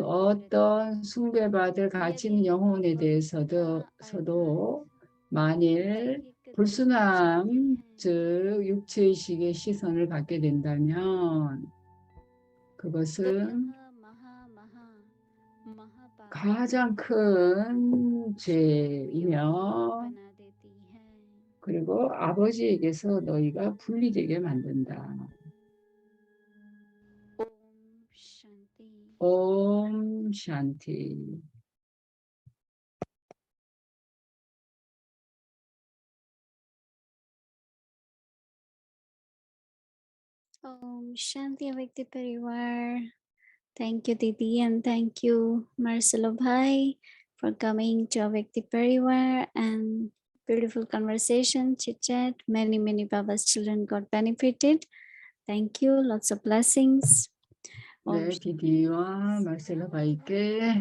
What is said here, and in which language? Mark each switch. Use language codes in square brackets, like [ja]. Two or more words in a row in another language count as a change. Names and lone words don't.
[ko] 어떤 숭배받을 가치 있는 영혼에 대해서도 만일 불순함, 즉 육체의식의 시선을 갖게 된다면 그것은 가장 큰 죄이며, 그리고 아버지에게서 너희가 분리되게 만든다. [hi] ओम शांति. ओम शांति अव्यक्त परिवार. [en] Thank you, Didi, and thank you, Marcelo Bhai, for coming to Avyakti Parivar and beautiful conversation, chit chat. Many Baba's children got benefited. Thank you. Lots of blessings. [ko] 네, 디디와 말셀로 바이께